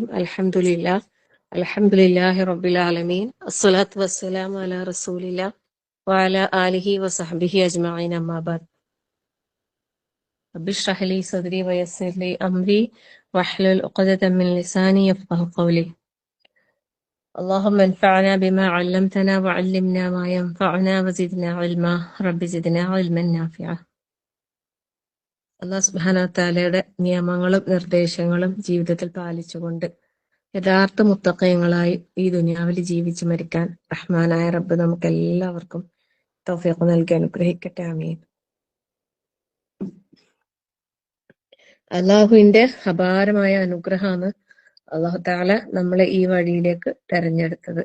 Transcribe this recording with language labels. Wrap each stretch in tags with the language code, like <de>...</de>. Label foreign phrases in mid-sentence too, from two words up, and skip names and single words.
<ar>الحمد لله رب العالمين. الصلاة والسلام على رسول الله وعلى آله وصحبه أجمعين. أما بعد. رب اشرح لي صدري ويسر لي أمري واحلل عقدة من لساني يفقهوا قولي. اللهم انفعنا بما علمتنا وعلمنا ما ينفعنا وزدنا علما. رب زدنا علما نافعا.</ar> <ml>അല്ലാഹു സുബ്ഹാനഹു വ തആലയുടെ നിയമങ്ങളും നിർദ്ദേശങ്ങളും ജീവിതത്തിൽ പാലിച്ചുകൊണ്ട് യഥാർത്ഥ മുത്തഖീങ്ങളായി ഈ ദുനിയാവിൽ ജീവിച്ചു മരിക്കാൻ റഹ്മാനായ റബ്ബ് നമുക്ക് എല്ലാവർക്കും തൗഫീഖ് നൽകി അനുഗ്രഹിക്കട്ടെ. ആമീൻ. അള്ളാഹുവിന്റെ അപാരമായ അനുഗ്രഹമാണ് അള്ളാഹു തആല നമ്മളെ ഈ വഴിയിലേക്ക് തെരഞ്ഞെടുത്തത്.</ml>